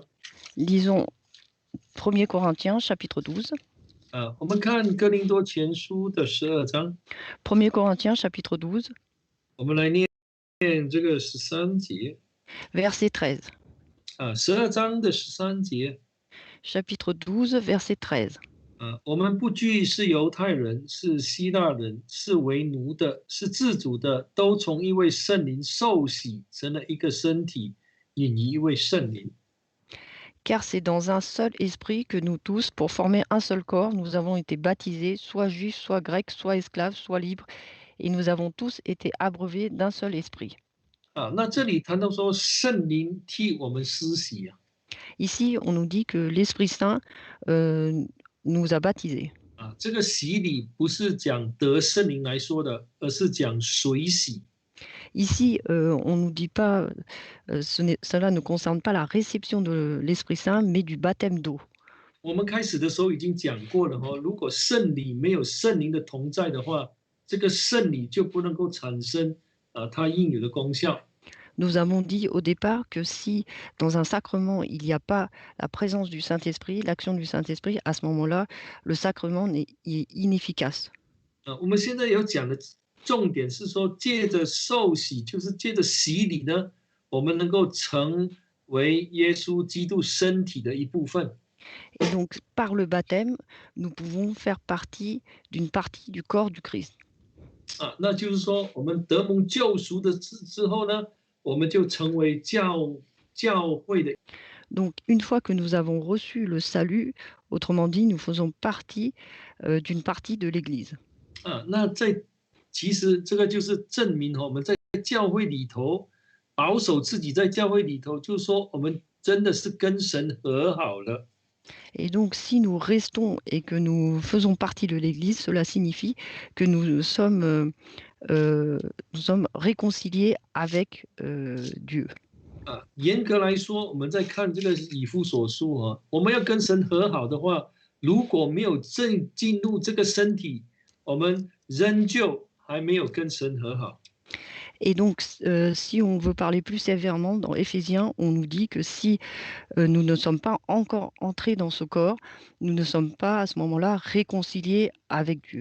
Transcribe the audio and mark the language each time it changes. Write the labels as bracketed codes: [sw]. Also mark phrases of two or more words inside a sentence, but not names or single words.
[fr] Lisons 1 Corinthiens chapitre 12. [zh] 我们看哥林多前书的12章， [fr] 1 Corinthiens chapitre 12, [zh] 我们来念这个13节。 [fr] verset 13. [zh] 12章的13节。 [fr] Chapitre 12, verset 13. [zh] 我们不拘是犹太人，是希腊人，是为奴的，是自主的，都从一位圣灵受洗，成了一个身体，引一位圣灵。 [fr] Car c'est dans un seul esprit que nous tous, pour former un seul corps, nous avons été baptisés, soit juifs, soit grecs, soit esclaves, soit libres, et nous avons tous été abreuvés d'un seul esprit. [zh] 那这里谈到说圣灵替我们施洗啊。 [fr] Ici, on nous dit que l'Esprit Saint nous a baptisés. [zh] 这个洗礼不是讲得圣灵来说的，而是讲水洗。 [fr] Ici, on ne nous dit pas, cela ne concerne pas la réception de l'Esprit Saint, mais du baptême d'eau. [zh] 我们开始的时候已经讲过了哦，如果圣礼没有圣灵的同在的话，这个圣礼就不能够产生它应有的功效。 [fr] Nous avons dit au départ que si dans un sacrement il n'y a pas la présence du Saint-Esprit, l'action du Saint-Esprit, à ce moment-là, le sacrement est inefficace. [zh] 我们现在有讲的重点是说，借着受洗，就是借着洗礼呢，我们能够成为耶稣基督身体的一部分。 [fr] Et donc, par le baptême, nous pouvons faire partie d'une partie du corps du Christ. [zh] 那就是说，我们得蒙救赎的之后呢，我们就成为教会的。 [fr] Donc, une fois que nous avons reçu le salut, autrement dit, nous faisons partie d'une partie de l'Église. [zh] 那其实这个就是证明我们在教会里头保守自己，在教会里头，就是说我们真的是跟神和好了。 [fr] Et donc, si nous restons et que nous faisons partie de l'Église, cela signifie que nous sommes réconciliés avec Dieu. [zh] 严格来说，我们在看这个以弗所书我们要跟神和好的话，如果没有进入这个身体，我们仍旧还没有跟神和好。 [fr] Et donc, si on veut parler plus sévèrement, dans Éphésiens, on nous dit que si nous ne sommes pas encore entrés dans ce corps, nous ne sommes pas à ce moment-là réconciliés avec Dieu.